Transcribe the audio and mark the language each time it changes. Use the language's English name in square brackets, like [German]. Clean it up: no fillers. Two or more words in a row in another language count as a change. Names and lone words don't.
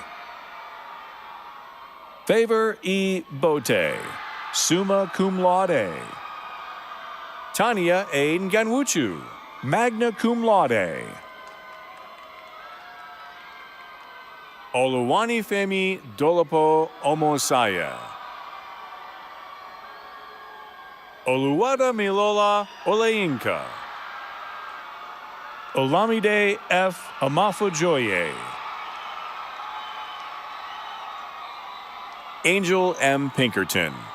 [English] Favor E. Bote, [Latin] summa cum laude. [English] Tanya A. Nganwuchu, [Latin] magna cum laude. [English] Oluwani Femi Dolapo Omosaya. Oluwada Milola Oleinka. Olamide F. Amafojoye. Angel M. Pinkerton.